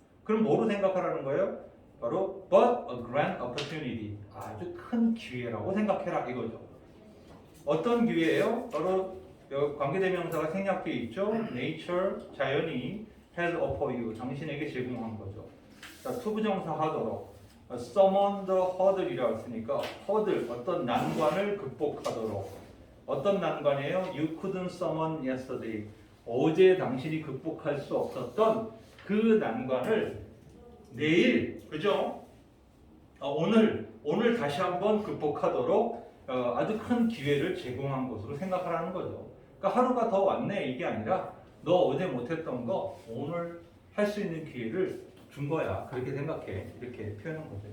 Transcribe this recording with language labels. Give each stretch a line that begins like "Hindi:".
Korean: 그럼 뭐로 생각하라는 거예요? 바로
English: But a grand opportunity,
Korean: 아주 큰 기회라고 생각해라 이거죠. 어떤 기회예요? 바로 여기 관계대명사가 생략돼 있죠. nature, 자연이
English: has offered you,
Korean: 당신에게 제공한 거죠. 자, 투부정사 하도록
English: summon the hurdle
Korean: 이라고 했으니까 hurdle, 어떤 난관을 극복하도록. 어떤 난관이에요?
English: You couldn't summon yesterday.
Korean: 어제 당신이 극복할 수 없었던 그 난관을 내일, 그죠? 오늘 다시 한번 극복하도록 아주 큰 기회를 제공한 것으로 생각하라는 거죠. 그러니까 하루가 더 왔네 이게 아니라 너 어제 못했던 거 오늘 할 수 있는 기회를 준 거야. 그렇게 생각해. 이렇게 표현한 거죠.